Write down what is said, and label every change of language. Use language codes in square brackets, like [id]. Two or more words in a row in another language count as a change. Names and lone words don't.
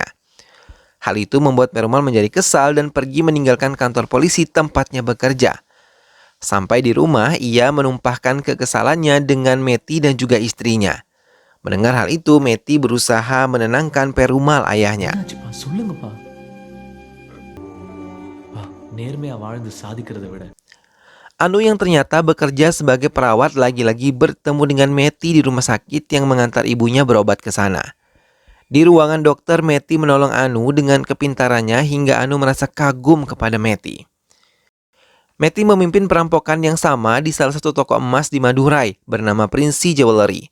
[id] Hal itu membuat Perumal menjadi kesal dan pergi meninggalkan kantor polisi tempatnya bekerja. Sampai di rumah, ia menumpahkan kekesalannya dengan Meti dan juga istrinya. Mendengar hal itu, Meti berusaha menenangkan Perumal ayahnya. [ta] என்னாச்சுப்பா சொல்லுங்கப்பா பா நேர்மையா வாழ்ந்து சாதிக்கிறதை விட [id] Anu yang ternyata bekerja sebagai perawat lagi-lagi bertemu dengan Meti di rumah sakit yang mengantar ibunya berobat ke sana. Di ruangan dokter, Meti menolong Anu dengan kepintarannya hingga Anu merasa kagum kepada Meti. Meti memimpin perampokan yang sama di salah satu toko emas di Madurai bernama Prince Jewelry.